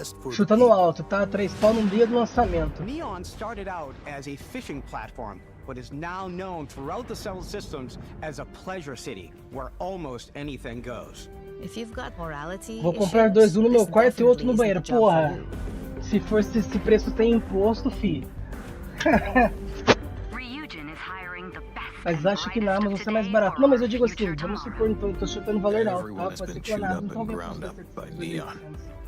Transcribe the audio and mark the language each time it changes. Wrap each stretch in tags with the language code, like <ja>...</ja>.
<pt>Chutando alto, tá? 3 pau no dia do lançamento.</pt> <en>Neon started out as a fishing platform, but is now known throughout the settled systems as a pleasure city, where almost anything goes.</en> <pt>Vou comprar 2, um no meu quarto e outro no banheiro. Porra, se for esse preço tem imposto, fi. Mas acho que na Amazon é mais barato. Não, mas eu digo assim, vamos supor, então, eu tô chutando valor alto, tá? Pode ser que na Amazon não venha por 700.</pt>